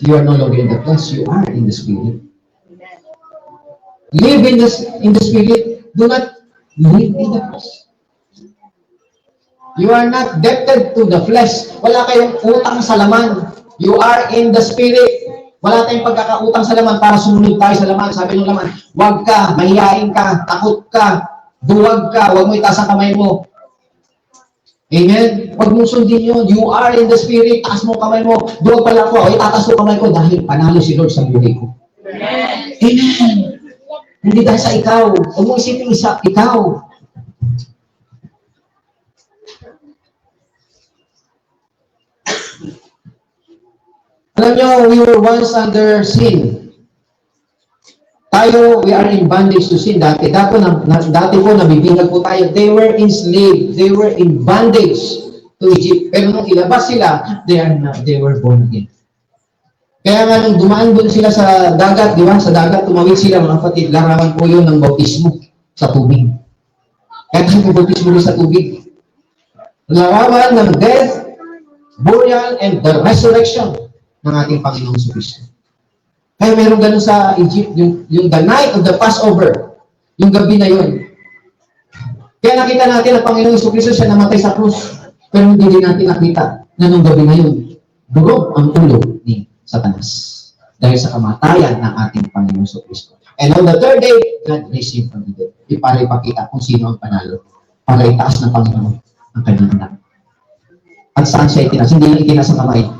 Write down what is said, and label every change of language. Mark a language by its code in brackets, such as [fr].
[en] You are no longer in the flesh. You are in the Spirit. Live in the Spirit. Do not live in the flesh. You are not debted to the flesh. [tl] Wala kayong utang sa laman. [en] You are in the Spirit. [tl] Wala tayong pagkakautang sa laman para sumunod tayo sa laman. Sabi ng laman, huwag ka, mahihain ka, takot ka, duwag ka, huwag mo itaas ang kamay mo. Amen? Huwag mong sundin yun. [en] You are in the Spirit. [tl] Taas mo kamay mo. Duwag pala ako. Tataas ko kamay ko dahil panalo si Lord sa buhay ko. Amen. Hindi dahil sa ikaw. Huwag mong isipin sa ikaw. Alam nyo, [en] we were once under sin. [tl] Tayo, [en] we are in bondage to sin. [tl] Dati po, nabibingag po tayo. [en] They were enslaved. They were in bondage to Egypt. [tl] Pero nung ilabas sila, [en] they were born again. [tl] Kaya nga nung dumaan doon sila sa dagat, di ba? Sa dagat, tumawid sila, mga kapatid. Larawan po yun ng bautismo sa tubig. Kaya tayo bautismo sa tubig. Larawan ng [en] death, burial, and the resurrection [tl] ng ating Panginoong Kristo. Kaya meron ganun sa Egypt, yung [en] the night of the Passover, [tl] yung gabi na yun. Kaya nakita natin ang Panginoong Kristo siya namatay sa krus. Pero hindi din natin nakita na nung gabi na yun, durog ang ulo ni Satanas. Dahil sa kamatayan ng ating Panginoong Kristo. [en] And on the third day, God raised him from the dead. [tl] Para ipakita kung sino ang panalo. Para itaas ng Panginoon ang kanyang anak. At saan siya itinaas? Hindi lang itinaas ang kamay.